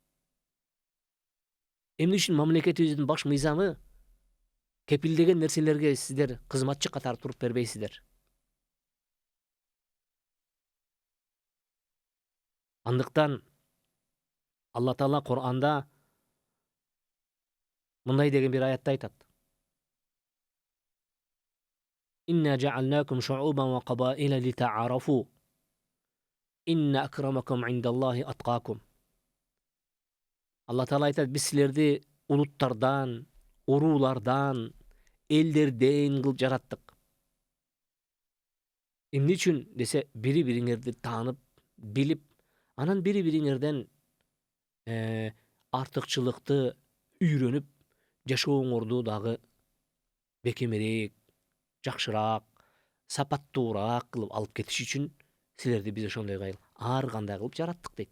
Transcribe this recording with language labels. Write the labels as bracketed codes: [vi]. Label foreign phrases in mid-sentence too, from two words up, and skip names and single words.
[ky] Эмне үчүн мамлекетибиздин баш мыйзамы кепилдеген нерселерге сиздер кызматчы катары туруп бербейсиздер? Андыктан Алла Таала Кур'анда мындай деген бир аятта айтат. [ar] إنا جعلناكم شعوبا وقبائل لتعارفوا. إن أكرمكم عند الله أتقاكم. [ky] Алла Таала айтат, биз силерди улуттардан, уруулардан, элдерден кылып жараттык. Эмне үчүн десе, бири-бириңерди таанып, билип, анан бири-бириңерден артыкчылыкты үйрөнүп, жашооңорду дагы бекемирээк, жакшыраак, сапаттуураак кылып алып кетиш үчүн силерди биз ошондой ар кандай кылып жараттык дейт.